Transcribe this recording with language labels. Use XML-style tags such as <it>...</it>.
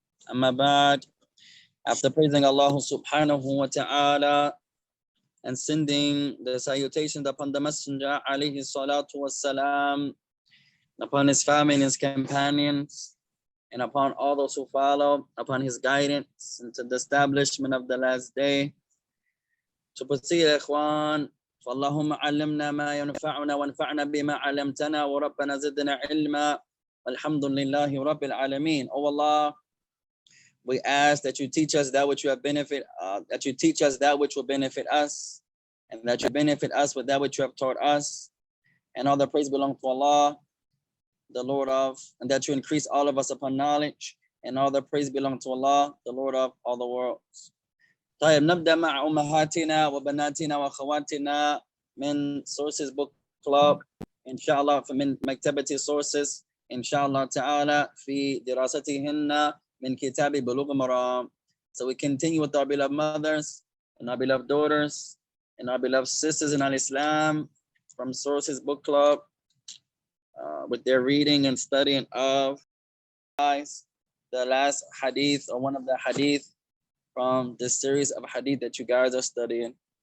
<ar>أما بعد,</ar> <en>after praising Allah subhanahu wa ta'ala and sending the salutations upon the Messenger alayhi salatu wassalam, upon his family and his companions, and upon all those who follow upon his guidance into the establishment of the last day. To proceed,</en> <ar>ikhwan, فاللهم علمنا ما ينفعنا وانفعنا بما علمتنا وربنا زدنا علما والحمد لله رب العالمين.</ar> <en>Oh Allah, we ask that you teach us that which you have that you teach us that which will benefit us, and that you benefit us with that which you have taught us. And all the praise belongs to Allah, the Lord of, and that you increase all of us upon knowledge, and all the praise belongs to Allah, the Lord of all the worlds.</en> <ar>طيب نبدأ مع أمهاتنا وبناتنا وأخواتنا من Sources Book Club إن شاء الله من مكتبة Sources إن شاء الله تعالى في دراستهن من كتاب بلوغ المرام.</ar> <en>So we continue with our beloved mothers and our beloved daughters and our beloved sisters in Al-Islam from Sources Book Club with their reading and studying of the last hadith or one of the hadith from this series of hadith that you guys are studying.</en>